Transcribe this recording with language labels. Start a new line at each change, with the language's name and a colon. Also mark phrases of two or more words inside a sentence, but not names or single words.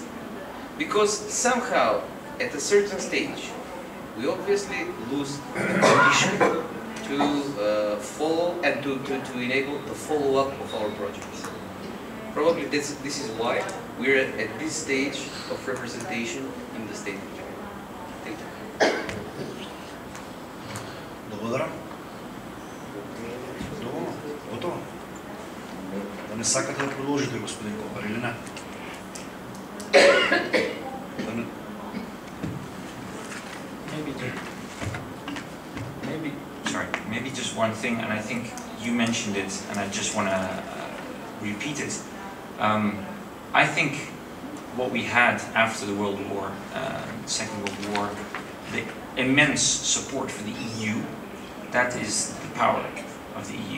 English: Because somehow, at a certain stage, we obviously lose the condition to follow and to enable the follow-up of our projects. Probably this is why we're at this stage of representation in the State of China. Thank you.
Bulgarian: Благодаря.
Macedonian: Добро. Готово. Да не сакате да продолжите, господин Kopper, или не?
English: Maybe just one thing, and I think you mentioned it, and I just want to repeat it. I think what we had after the World War, Second World War, the immense support for the EU, that is the power of the EU.